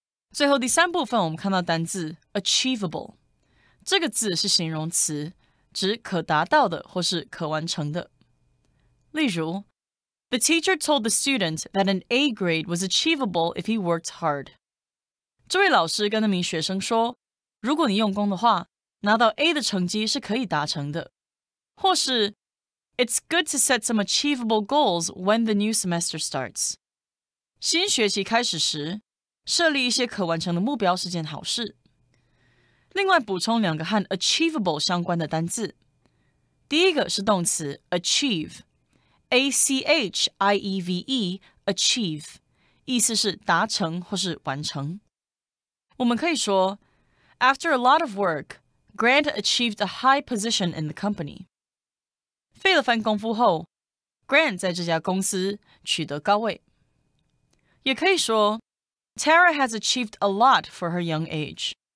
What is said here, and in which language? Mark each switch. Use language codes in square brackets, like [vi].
[zh] 最后第三部分，我们看到单字 achievable， 这个字是形容词，指可达到的或是可完成的。例如 [en] The teacher told the student that an A grade was achievable if he worked hard. [zh] 这位老师跟那名学生说，如果你用功的话，拿到 A 的成绩是可以达成的。或是 [en] It's good to set some achievable goals when the new semester starts. [zh] 新学期开始时，设立一些可完成的目标是件好事。另外补充2个和 achievable 相关的单字。第一个是动词 achieve， A-C-H-I-E-V-E achieve， 意思是达成或是完成。我们可以说 [en] After a lot of work, Grant achieved a high position in the company. [zh] 费了番功夫后 Grant 在这家公司取得高位。也可以说 [en] Tara has achieved a lot for her young age.